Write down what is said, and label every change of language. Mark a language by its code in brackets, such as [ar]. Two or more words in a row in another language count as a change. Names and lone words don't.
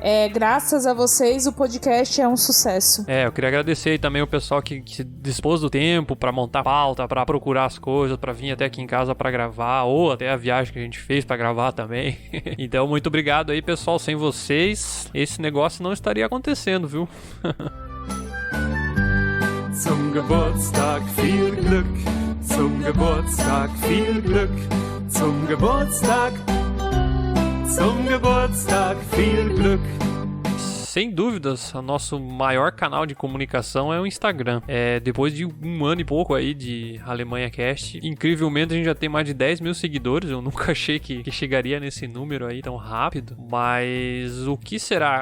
[pt] Graças a vocês, o podcast é um sucesso. Eu queria agradecer aí também o pessoal que se dispôs do tempo pra montar pauta, pra procurar as coisas, pra vir até aqui em casa pra gravar, ou até a viagem que a gente fez pra gravar também. Então, muito obrigado aí, pessoal. Sem vocês, esse negócio não estaria acontecendo, viu? [de] Zum Geburtstag viel Glück, zum Geburtstag viel Glück, zum Geburtstag viel Glück. [pt] Sem dúvidas, o nosso maior canal de comunicação é o Instagram. Depois de 1 ano e pouco aí de Alemanha Cast, incrivelmente a gente já tem mais de 10 mil seguidores. Eu nunca achei que chegaria nesse número aí tão rápido. Mas o que será?